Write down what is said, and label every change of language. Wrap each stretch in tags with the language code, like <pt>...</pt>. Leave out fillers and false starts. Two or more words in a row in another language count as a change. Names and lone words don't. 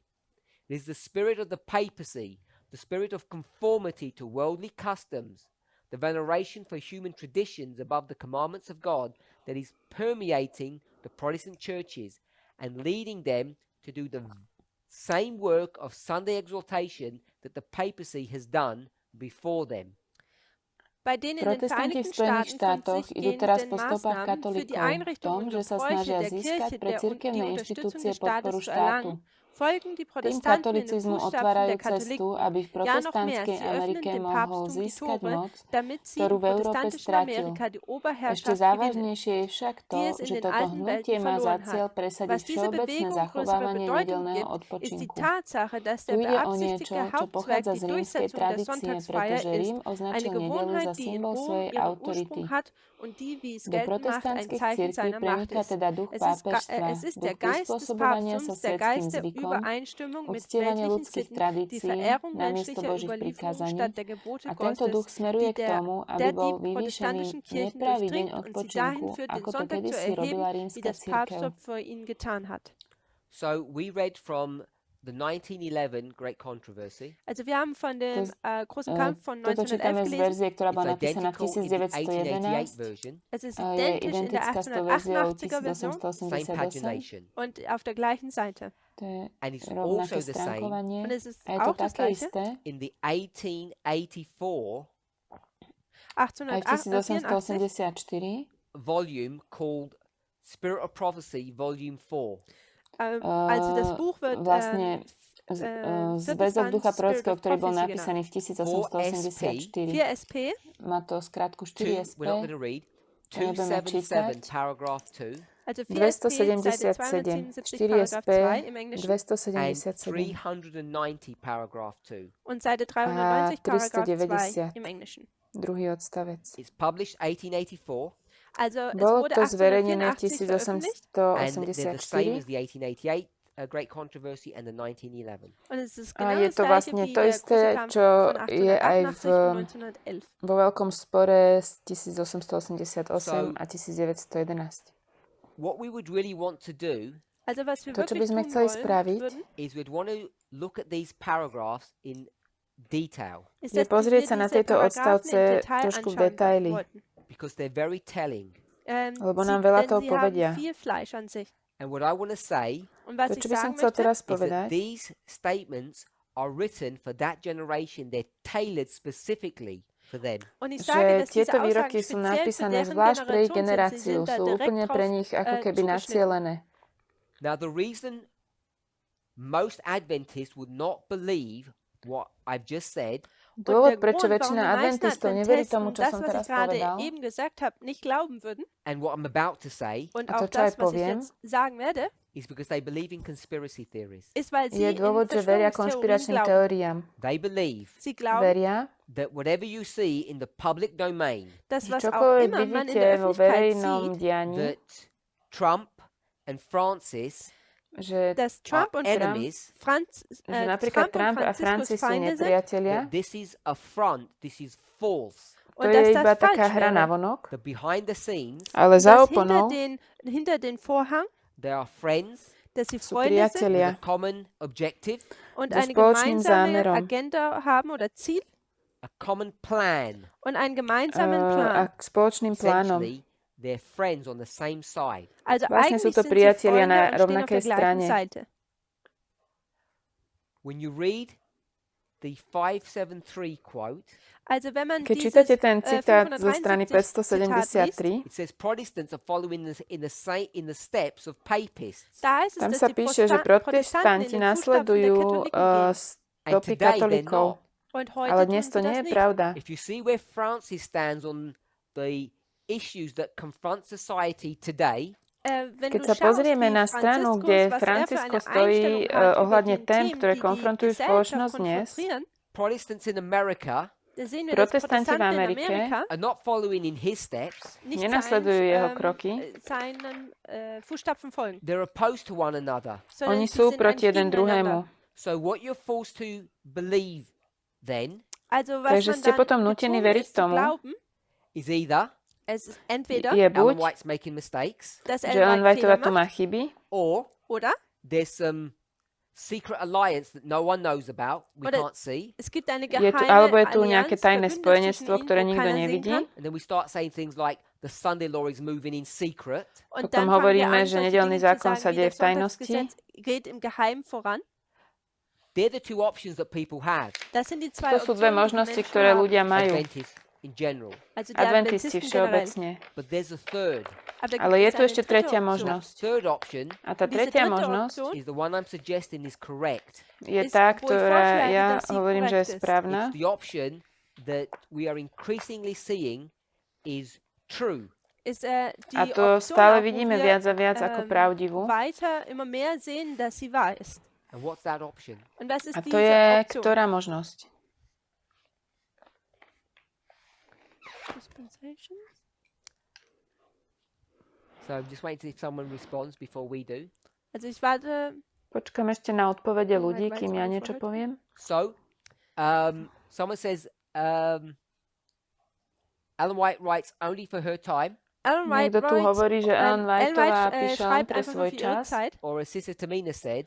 <en>It is the spirit of the papacy, the spirit of conformity to worldly customs, the veneration for human traditions above the commandments of God that is permeating the Protestant churches and leading them to do the same work of Sunday exaltation that the papacy has done before them.</en> <de>bei den in den</de> <sk>Protestanti v</sk> <de>Vereinigten</de> <sk>Spojených</sk> <de>Staaten von</de> <sk>štátoch</sk> <de>sich</de> <sk>idú teraz</sk> <de>gehenden</de> <sk>po stopách</sk> <de>Maßnahmen für die</de> <sk>katolíkov v tom,</sk> <de>Einrichtung und</de> <sk>že sa</sk> <de>Gebräuche</de> <sk>snažia</sk> <de>der</de> <sk>získať</sk> <de>Kirche</de> <sk>pre</sk> <de>die</de> <sk>cirkevné</sk> <de>Unterstützung</de> <sk>inštitúcie</sk> <de>des Staates</de> <sk>podporu</sk> <de>zu</de> <sk>štátu.</sk> <de>erlangen, folgen die</de> <sk>Tým</sk> <de>Protestanten in den</de> <sk>katolicizmu</sk> <de>Fußstapfen</de> <sk>otvárajú</sk> <de>der</de> <sk>cestu,</sk> <de>Katholiken.</de> <sk>aby v</sk> <de>Ja, noch mehr,</de> <sk>protestantskej</sk> <de>sie öffnen</de> <sk>Amerike</sk> <de>dem</de> <sk>mohol</sk> <de>Papsttum die</de> <sk>získať</sk> <de>Tore,</de> <sk>moc,</sk> <de>damit sie</de> <sk>ktorú</sk> <de>im</de> <sk>v Európe</sk> <de>protestantischen</de> <sk>stratil.</sk> <de>Amerika die</de> <sk>Ešte</sk> <de>Oberherrschaft gewinnen,</de> <sk>závažnejšie je však to,</sk> <de>die es in</de> <sk>že</sk> <de>den</de> <sk>toto</sk> <de>alten</de> <sk>hnutie</sk> <de>Welten</de> <sk>má za</sk> <de>verloren</de> <sk>cieľ</sk> <de>hat.</de> <sk>presadiť</sk> <de>Was diese</de> <sk>všeobecné</sk> <de>Bewegung größere</de> <sk>zachovávanie</sk> <de>Bedeutung</de> <sk>nedeľného</sk> <de>gibt, ist die</de> <sk>odpočinku.</sk> <de>Tatsache, dass</de> <sk>Tu</sk> <de>der</de> <sk>ide o</sk> <de>beabsichtigte</de> <sk>niečo, čo</sk> <de>Hauptzweck</de> <sk>pochádza</sk> <de>die</de> <sk>z rímskej</sk> <de>Durchsetzung der</de> <sk>tradície,</sk> <de>Sonntagsfeier</de> <sk>pretože</sk> <de>ist,</de> <sk>Rím</sk> <de>eine</de> <sk>označil nedeľu za</sk> <de>Gewohnheit, die in</de> <sk>symbol</sk> <de>Rom</de> <sk>svojej</sk> <de>ihren</de> <sk>autority.</sk> <de>Ursprung hat und die, wie es</de> <sk>Do</sk> <de>geltend macht, ein</de> <sk>protestantských</sk> <de>Zeichen</de> <sk>cirkví</sk> <de>seiner Macht</de> <sk>premika</sk> <de>ist.</de> <sk>teda duch</sk> <de>Es</de> <sk>pápežstva,</sk> <de>ist</de> <sk>duch</sk> <de>der Geist des</de> <sk>prispôsobovania sa</sk> <de>Papsttums, der</de> <sk>svetským</sk> <de>Geist der</de> <sk>zvykom,</sk> <de>Übereinstimmung mit</de> <sk>uctievanie</sk> <de>weltlichen</de> <sk>ľudských</sk> <de>Sitten, die</de> <sk>tradícií</sk> <de>Verehrung</de> <sk>namiesto</sk> <de>menschlicher</de> <sk>Božích</sk> <de>Überlieferung</de> <sk>prikázaní</sk> <de>statt der Gebote</de> <sk>a tento duch</sk> <de>Gottes,</de> <sk>smeruje</sk> <de>die</de> <sk>k tomu, aby</sk> <de>der</de> <sk>bol</sk> <de>die</de> <sk>vyvýšený</sk> <de>protestantischen Kirchen</de> <sk>nepravý deň</sk> <de>durchdringt und sie dahin</de> <sk>odpočinku,</sk> <de>führt, den</de> <sk>ako to</sk> <de>Sonntag zu</de> <sk>kedysi</sk> <de>erheben,</de> <sk>robila</sk> <de>wie</de> <sk>rímska</sk> <de>das</de> <sk>cirkev.</sk> <de>Papsttum für ihn getan hat.</de> <en>So we read from the 1911 Great Controversy.</en> <de>Also wir haben von dem großen Kampf von</de> <sk>Toto čítame 1911 z</sk> <de>gelesen.</de> <sk>verzie, ktorá</sk> <en>It's</en> <sk>bola napísaná v</sk> <en>identical in the 1888</en> <sk>1911.</sk> <en>version,</en> <de>Es ist</de> <sk>Je</sk> <de>identisch in der</de> <sk>identická s tou verziou</sk> <de>1888er Version</de> <en>same</en> <sk>1888.</sk> <en>pagination.</en> <de>und auf der gleichen Seite.</de> <sk>To je</sk> <en>And it's</en> <sk>rovnaké</sk> <en>also the same</en> <sk>stránkovanie.</sk> <de>Und es ist</de> <sk>A je to</sk> <de>auch das</de> <sk>také</sk> <de>Gleiche.</de> <sk>isté</sk> <en>in the 1884</en> <sk>aj v 1884 1884.</sk> <en>volume called Spirit of Prophecy, Volume 4.</en> <de>Also das Buch wird</de> <sk>Vlastne Zväzok ducha prorockého, ktorý bol</sk> <en>Prophecy</en> <sk>napísaný v 1884.</sk> <en>4SP.</en> <sk>Má to skratku 4SP.</sk> <en>We're not going to read.</en> <sk>Nebudeme</sk> <en>277,</en> <sk>čítať.</sk> <en>paragraph 2,</en> <de>Also 4SP, Seite 277, 277, Paragraph 4SP, 2 im Englischen</de> <en>and 277 390, paragraph 2.</en> <de>und Seite 390, Paragraph 2</de> <sk>390.</sk> <de>im Englischen.</de> <sk>Druhý odstavec.</sk> <en>It's published 1884,</en> <de>Also es</de> <sk>Bolo</sk> <de>wurde</de> <sk>to zverejnené v</sk> <de>1884 veröffentlicht</de> <en>and they're the same</en> <sk>1884</sk> <en>as the 1888 Great Controversy and the 1911.</en> <de>und es ist</de> <sk>a</sk> <de>genau</de> <sk>je</sk> <de>das</de> <sk>to</sk> <de>gleiche</de> <sk>vlastne</sk> <de>wie</de> <sk>to</sk> <de>der</de> <sk>isté,</sk> <de>große Kampf</de> <sk>čo</sk> <de>von</de> <sk>je aj</sk> <de>1888 und 1911.</de> <sk>vo veľkom spore z 1888 a 1911.</sk> <en>What we would really want to do</en> <de>Also was wir</de> <sk>To, čo by</sk> <de>wirklich</de> <sk>sme</sk> <de>tun</de> <sk>chceli</sk> <de>wollen</de> <sk>spraviť,</sk> <de>würden,</de> <en>is we'd want to look at these paragraphs in detail</en> <de>ist,</de> <sk>je</sk> <de>dass</de> <sk>pozrieť</sk> <de>wir</de> <sk>sa na</sk> <de>diese</de> <sk>tieto</sk> <de>Paragraphen</de> <sk>odstavce</sk> <de>im Detail</de> <sk>trošku v</sk> <de>anschauen</de> <sk>detaily,</sk> <de>wollten.</de> <en>because they're very telling.</en> <sk>lebo nám veľa toho</sk> <de>Sie</de> <sk>povedia.</sk> <de>haben viel Fleisch an sich.</de> <en>And what I want to say</en> <de>Und was</de> <sk>To,</sk> <de>ich</de> <sk>čo by som</sk> <de>sagen</de> <sk>chcel</sk> <de>möchte,</de> <sk>teraz</sk> <en>is that</en> <sk>povedať,</sk> <en>these statements are written for that generation. They're tailored specifically for them.</en> <de>und ich sage,</de> <sk>že</sk> <de>dass diese</de> <sk>tieto výroky</sk> <de>Aussagen</de> <sk>sú</sk> <de>speziell für</de> <sk>napísané</sk> <de>deren</de> <sk>zvlášť pre ich</sk> <de>Generation sind. Sie</de> <sk>generáciu,</sk> <de>sind da</de> <sk>sú</sk> <de>direkt</de> <sk>úplne pre</sk> <de>drauf</de> <sk>nich ako keby</sk> <de>zugeschnitten.</de> <sk>nacielené.</sk> <en>Now, the reason most Adventists would not believe what I've just said</en> <sk>Dôvod,</sk> <de>Und der</de> <sk>prečo</sk> <de>Grund, warum</de> <sk>väčšina</sk> <de>die meisten</de> <sk>adventistov neverí</sk> <de>Adventisten</de> <sk>tomu, čo</sk> <de>das,</de> <sk>som</sk> <de>was</de> <sk>teraz</sk> <de>ich gerade</de> <sk>povedal,</sk> <de>eben gesagt habe, nicht glauben würden</de> <en>and what I'm about to say</en> <de>und</de> <sk>A to,</sk> <de>auch</de> <sk>čo aj</sk> <de>das, was ich</de> <sk>poviem,</sk> <de>jetzt sagen werde,</de> <en>is because they believe in conspiracy theories.</en> <de>ist, weil sie</de> <sk>je dôvod, že veria</sk> <de>in</de> <sk>konšpiračným</sk> <de>Verschwörungstheorien glauben.</de> <sk>teóriám.</sk> <en>They believe</en> <de>Sie glauben,</de> <sk>Veria,</sk> <en>that whatever you see in the public domain,</en> <de>dass</de> <sk>že</sk> <de>was auch</de> <sk>čokoľvek</sk> <de>immer man in</de> <sk>vidíte</sk> <de>der</de> <sk>vo</sk> <de>Öffentlichkeit</de> <sk>verejnom</sk> <de>sieht,</de> <sk>dianí,</sk> <en>that Trump and Francis</en> <sk>že</sk> <de>dass Trump und</de> <en>enemies,</en> <sk>že napríklad Trump a Francis sú</sk> <de>Feinde sind</de> <sk>nepriatelia,</sk> <en>that this is a front, this is false,</en> <sk>to</sk> <de>und dass</de> <sk>je iba</sk> <de>das</de> <sk>taká</sk> <de>falsch</de> <sk>hra</sk> <de>wäre.</de> <sk>navonok,</sk> <en>that behind the scenes</en> <sk>ale za</sk> <de>Dass</de> <sk>oponou</sk> <de>hinter den Vorhang,</de> <en>they are friends</en> <de>dass sie</de> <sk>sú</sk> <de>Freunde sind</de> <en>with</en> <sk>priatelia</sk> <en>a common objective,</en> <de>und</de> <sk>so</sk> <de>eine</de> <sk>spoločným</sk> <de>gemeinsame</de> <sk>zámerom.</sk> <de>Agenda haben oder Ziel</de> <en>a common plan.</en> <de>und einen gemeinsamen</de> <sk>a</sk> <de>Plan.</de> <sk>k spoločným plánom.</sk> <en>Essentially, they're friends on the same side.</en> <de>Also</de> <sk>Vlastne sú</sk> <de>eigentlich</de> <sk>to</sk> <de>sind sie</de> <sk>priatelia</sk> <de>Freunde</de> <sk>na</sk> <de>und stehen auf</de> <sk>rovnakej</sk> <de>der gleichen</de> <sk>strane.</sk> <de>Seite.</de> <en>When you read the 573 quote,</en> <de>Also wenn man</de> <sk>Keď</sk> <de>dieses</de> <sk>čítate ten citát zo strany 573 573,</sk> <en>it says Protestants are following in the steps of papists.</en> <de>da ist es,</de> <sk>tam</sk> <de>dass</de> <sk>sa</sk> <de>die</de> <sk>píše, že protestanti</sk> <de>Protestanten in den Fußstapfen der</de> <sk>nasledujú</sk> <de>Katholiken gehen.</de> <en>And</en> <sk>stopy</sk> <en>today they're</en> <sk>katolíkov.</sk> <en>not.</en> <de>Und heute</de> <sk>Ale</sk> <de>tun</de> <sk>dnes</sk> <de>sie</de> <sk>to</sk> <de>das</de> <sk>nie je</sk> <de>nicht.</de> <sk>pravda.</sk> <en>If you see where Francis stands on the issues that confront society today,</en> <de>Wenn</de> <sk>Keď</sk> <de>du</de> <sk>sa</sk> <de>schaust,</de> <sk>pozrieme</sk> <de>wie</de> <sk>na stranu, kde</sk> <de>was er für</de> <sk>Francisco</sk> <de>eine</de> <sk>stojí</sk> <de>Einstellung hat</de> <sk>ohľadne</sk> <de>über die</de> <sk>tém,</sk> <de>Themen,</de> <sk>ktoré</sk> <de>die die</de> <sk>konfrontujú</sk> <de>Gesellschaft</de> <sk>spoločnosť dnes,</sk> <de>konfrontieren,</de> <en>Protestants in America</en> <de>da sehen wir, dass</de> <sk>Protestanti v</sk> <de>Protestanten in</de> <sk>Amerike</sk> <de>Amerika</de> <en>are not following in his steps.</en> <de>nicht</de> <sk>nenasledujú jeho kroky.</sk> <de>seinen Fußstapfen folgen,</de> <en>They're opposed to one another.</en> <de>sondern</de> <sk>Oni</sk> <de>sie</de> <sk>sú</sk> <de>sind</de> <sk>proti</sk> <de>ein</de> <sk>jeden druhému.</sk> <de>Gegeneinander.</de> <en>So what you're forced to believe then</en> <de>Also was</de> <sk>Takže</sk> <de>man</de> <sk>ste</sk> <de>dann</de> <sk>potom nútení</sk> <de>gezwungen</de> <sk>veriť</sk> <de>ist zu</de> <sk>tomu,</sk> <de>glauben,</de> <en>is either</en> <de>es ist entweder,</de> <sk>je Ellen buď,</sk> <en>White's making mistakes,</en> <de>dass</de> <sk>že Ellen White Whiteová</sk> <de>Fehler</de> <sk>tu</sk> <de>macht,</de> <sk>má chyby,</sk> <en>or</en> <de>oder</de> <en>there's some secret alliance that no one knows about, we</en> <de>Oder-</de> <en>can't see,</en> <de>es gibt eine</de> <sk>je tu,</sk> <de>geheime</de> <sk>alebo je tu nejaké</sk> <de>Allianz,</de> <sk>tajné</sk> <de>Verbündnis</de> <sk>spojenectvo,</sk> <de>zwischen</de> <sk>ktoré</sk> <de>ihnen, wo</de> <sk>nikto</sk> <de>keiner sehen</de> <sk>nevidí.</sk> <de>kann.</de> <en>and then we start saying things like the Sunday law is moving in secret.</en> <de>Und</de> <sk>Potom</sk> <de>dann fangen wir</de> <sk>hovoríme,</sk> <de>an,</de> <sk>že</sk> <de>solche</de> <sk>nedeľný</sk> <de>Dinge zu</de> <sk>zákon</sk> <de>sagen,</de> <sk>sa</sk> <de>wie</de> <sk>deje</sk> <de>das</de> <sk>v tajnosti.</sk> <de>Sonntagsgesetz geht im Geheimen voran.</de> <en>They're the two options that people have.</en> <de>Das sind die zwei</de> <sk>To sú dve</sk> <de>Optionen, die</de> <sk>možnosti,</sk> <de>Menschen</de> <sk>ktoré</sk> <de>haben.</de> <sk>ľudia majú.</sk> <en>Adventists in general.</en> <de>Also die</de> <sk>Adventisti</sk> <de>Adventisten generell.</de> <sk>všeobecne.</sk> <en>But there's a third.</en> <de>Aber da</de> <sk>Ale je</sk> <de>gibt</de> <sk>tu</sk> <de>es</de> <sk>ešte</sk> <de>eine dritte</de> <sk>tretia</sk> <de>Option.</de> <sk>možnosť.</sk> <en>Third option</en> <sk>A tá</sk> <de>Diese</de> <sk>tretia</sk> <de>dritte</de> <sk>možnosť</sk> <de>Option</de> <en>is the one I'm suggesting is correct.</en> <sk>je</sk> <de>ist,</de> <sk>tá,</sk> <de>wo ich</de> <sk>ktorá</sk> <de>vorschlage,</de> <sk>ja</sk> <de>dass sie</de> <sk>hovorím, že je</sk> <de>korrekt ist.</de> <sk>správna.</sk> <en>It's the option that we are increasingly seeing is true.</en> <de>Ist,</de> <sk>A</sk> <de>die</de> <sk>to</sk> <de>Option</de> <sk>stále</sk> <de>auch, wo</de> <sk>vidíme</sk> <de>wir,</de> <sk>viac a viac ako pravdivú.</sk> <de>weiter immer mehr sehen, dass sie wahr ist.</de> <en>And what's that option?</en> <de>Und was ist</de> <sk>A to</sk> <de>diese</de> <sk>je</sk> <de>Option?</de> <sk>ktorá možnosť?</sk> <en>Dispensations? So I'm just waiting to see if someone responds before we do.</en> <de>Also ich warte,</de> <sk>Počkám ešte na odpovede</sk> <en>No,</en> <sk>ľudí,</sk> <en>advice</en> <sk>kým ja</sk> <en>on</en> <sk>niečo</sk> <en>forward.</en> <sk>poviem.</sk> <en>So, someone says, Ellen White writes only for her time,</en> <de>Ellen White</de> <sk>Niekto tu hovorí, že Ellen Whiteová píše len</sk> <de>schreibt</de> <sk>pre</sk> <de>einfach nur</de> <sk>svoj</sk> <de>für ihre</de> <sk>čas.</sk> <de>Zeit.</de> <en>or as Sister Tamina said,</en>